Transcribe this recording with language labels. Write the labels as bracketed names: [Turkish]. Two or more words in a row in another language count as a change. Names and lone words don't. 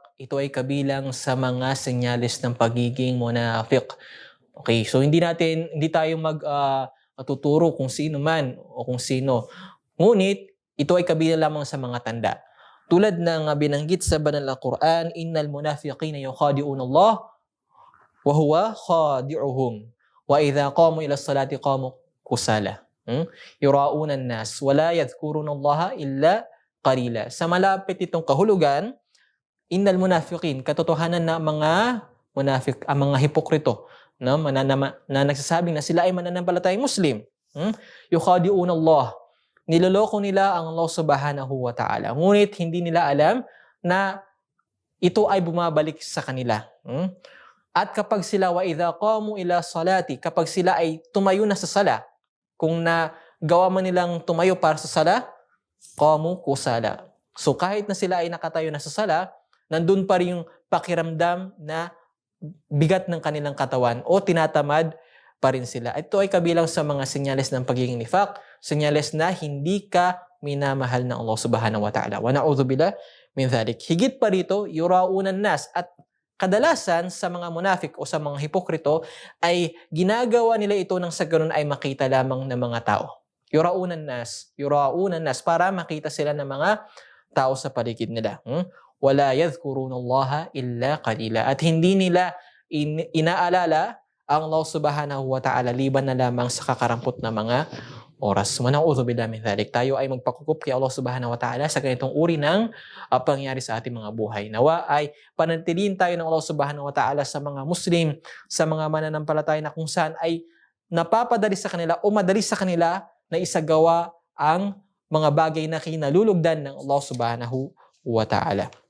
[Filipino] Ito ay kabilang sa mga senyales ng pagiging munafiq. [English] Okay, so [Filipino] hindi tayo tuturo kung sino man o kung sino. Ngunit, ito ay kabilang lamang sa mga tanda. Tulad ng binanggit sa banal na Quran, [Arabic] إن المنافقين يخادعون الله وهو خادعهم. وإذا قاموا إلى الصلاة قاموا كسالى. يراءون الناس ولا يذكرون الله إلا قليلا. [Filipino] Sa malapit itong kahulugan, [Arabic] إن المنافقين, [Filipino] katotohanan na mga munafik, ang mga hipokrito, no, na nagsasabing na sila ay mananampalatayang Muslim. [Arabic] يخادعون الله. [Filipino] Niloloko nila ang Allah [Arabic] سبحانه وتعالى. [Filipino] Ngunit hindi nila alam na ito ay bumabalik sa kanila. At kapag sila [Arabic] وإذا قاموا إلى الصلاة, [Filipino] kapag sila ay tumayo na sa sala, kung nagawa man nilang tumayo para sa sala, [Arabic] قاموا كسالى. [Filipino] So kahit na sila ay nakatayo na sa sala, nandun pa rin yung pakiramdam na bigat ng kanilang katawan o tinatamad pa rin sila. Ito ay kabilang sa mga senyales ng pagiging nifaq, senyales na hindi ka minamahal ng Allah [Arabic] سبحانه وتعالى. ونعوذ بالله من ذلك. [Filipino] Higit pa rito, [Arabic] يراءون الناس, [Filipino] at kadalasan sa mga munafik o sa mga hipokrito ay ginagawa nila ito nang sa ganun ay makita lamang ng mga tao. [Arabic] يراءون الناس, [Filipino] para makita sila ng mga tao sa paligid nila. [Arabic] ولا يذكرون الله إلا قليلا. [Filipino] At hindi nila inaalala ang Allah [Arabic] سبحانه وتعالى [Filipino] liban na lamang sa kakarampot na mga oras. [Arabic] ونعوذ بالله من ذلك. [Filipino] Tayo ay magpakukup kay Allah [Arabic] سبحانه وتعالى [Filipino] sa ganitong uri ng pangyayari sa ating mga buhay. Nawa ay panatilihin tayo ng Allah [Arabic] سبحانه وتعالى [Filipino] sa mga Muslim, sa mga mananampalataya na kung saan ay napapadali sa kanila o madali sa kanila na isagawa ang mga bagay na kinalulugdan ng Allah [Arabic] سبحانه وتعالى.